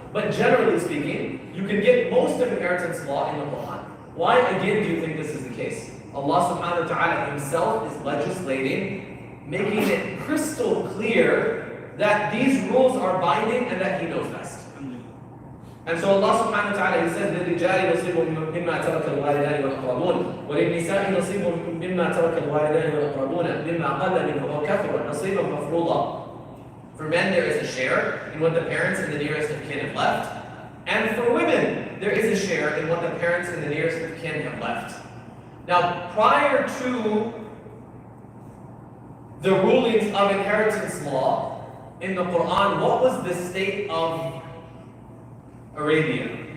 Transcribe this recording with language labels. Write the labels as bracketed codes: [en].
[en] But generally speaking, you can get most of inheritance law in the Quran. Why again do you think this is the case? Allah subhanahu wa ta'ala himself is legislating, making it crystal clear that these rules are binding and that he knows best. And so Allah subhanahu wa ta'ala, he says, [ar] لِلْرِجَالِ نَصِيبٌ مِمَّا تَرَكَ الْوَالِدَانِ وَالْأَقْرَبُونَ وَلِلنِّسَاءِ نَصِيبٌ مِمَّا تَرَكَ الْوَالِدَانِ وَالْأَقْرَبُونَ مِمَّا قَلَّ مِنْهُ أَوْ كَثُرَ نَصِيبًا مَفْرُوضًا. [en] For men there is a share in what the parents and the nearest of kin have left. And for women, there is a share in what the parents and the nearest of kin have left. Now, prior to the rulings of inheritance law in the Quran, what was the state of Arabia?